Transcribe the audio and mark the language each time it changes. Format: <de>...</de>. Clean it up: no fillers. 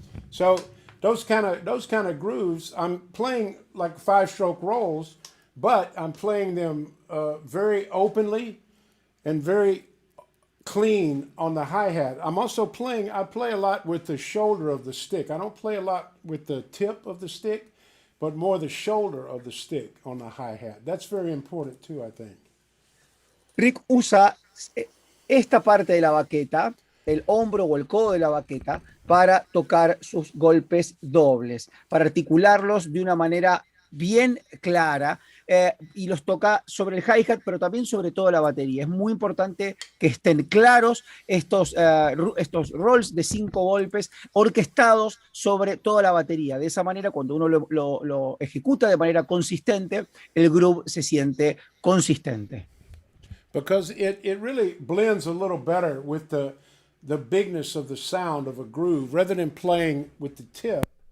<en>So those kind of grooves, I'm playing like 5-stroke rolls, but I'm playing them very openly and very clean on the hi-hat. I play a lot with the shoulder of the stick. I don't play a lot with the tip of the stick, but more the shoulder of the stick on the hi-hat. That's very important too, I think.</en> <es>Rick usa esta parte de la baqueta, el hombro o el codo de la baqueta, para tocar sus golpes dobles, para articularlos de una manera bien clara, y los toca sobre el hi-hat, pero también sobre toda la batería. Es muy importante que estén claros estos rolls de 5 golpes orquestados sobre toda la batería. De esa manera, cuando uno lo ejecuta de manera consistente, el groove se siente consistente.</es> <en>Because it really blends a little better with the bigness of the sound of a groove rather than playing with the tip.</en>